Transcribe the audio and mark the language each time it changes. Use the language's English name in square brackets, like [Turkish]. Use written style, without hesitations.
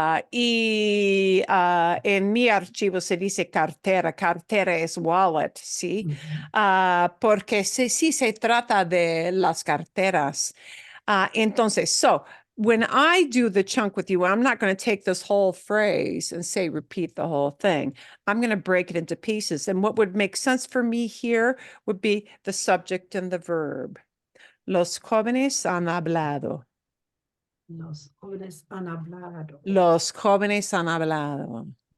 [Spanish] Y en mi archivo se dice cartera. Cartera es wallet, ¿sí? Porque sí se trata de las carteras. [English] Entonces, so when I do the chunk with you, I'm not going to take this whole phrase and say, repeat the whole thing. I'm going to break it into pieces. And what would make sense for me here would be the subject and the verb. [Spanish] Los jóvenes han hablado. Los jóvenes han hablado. Los jóvenes han hablado.